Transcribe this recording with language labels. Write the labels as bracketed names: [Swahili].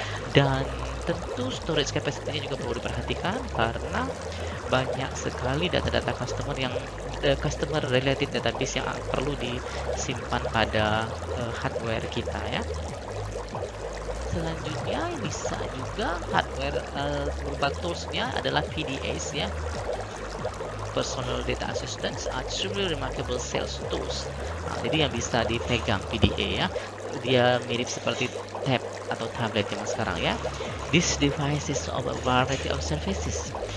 [Indonesian] Dan tentu storage capacity-nya juga perlu diperhatikan karena banyak sekali data-data customer yang [English] customer related database [Indonesian] yang perlu disimpan pada hardware kita ya. Selanjutnya bisa juga hardware berupa toolsnya adalah PDAs ya. [English] Personal Data Assistants are truly remarkable sales tools. [Indonesian] Nah, jadi yang bisa dipegang PDA ya, dia mirip seperti tab atau tablet zaman sekarang ya. [English] This device is of a variety of services.